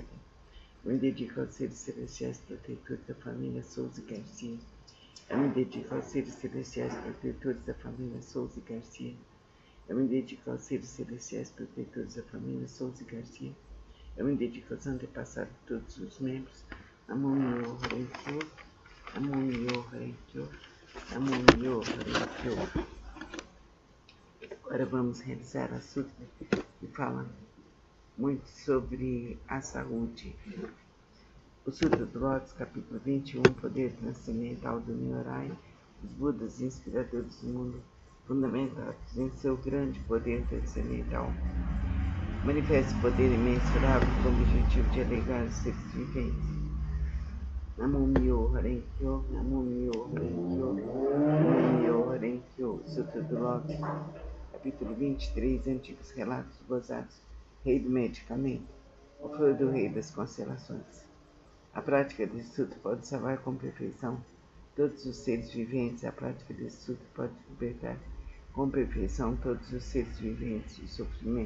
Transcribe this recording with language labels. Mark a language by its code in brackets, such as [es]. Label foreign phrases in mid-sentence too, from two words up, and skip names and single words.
[pt] Eu me dedico aos seres celestiais protetores da família Souza e Garcia. Eu me dedico aos seres celestiais protetores da família Souza e Garcia. Eu me dedico aos seres celestiais protetores da família Souza e Garcia. Eu me dedico aos antepassados de todos os membros. [ja] Namo Myo Horenkyo, Namo Myo Horenkyo, Namo Myo Horenkyo. [pt] Agora vamos realizar a Sutra, que fala muito sobre a saúde. O Sutra do Lotus, capítulo 21, Poder Transcendental do Nyorai, os Budas inspiradores do mundo, fundamentados em seu grande poder transcendental. Manifesta o poder imensurável com o objetivo de alegrar os seres viventes. [ja] Namo Myo Horenkyo, Namo Myo Horenkyo, Namo Myo Horenkyo. [pt] Sutra do Lotus, capítulo 23, Antigos Relatos Gozados, Rei do Medicamento, o Flor do Rei das Constelações. A prática desse sutra pode salvar com perfeição todos os seres viventes. A prática desse sutra pode libertar com perfeição todos os seres viventes do sofrimento.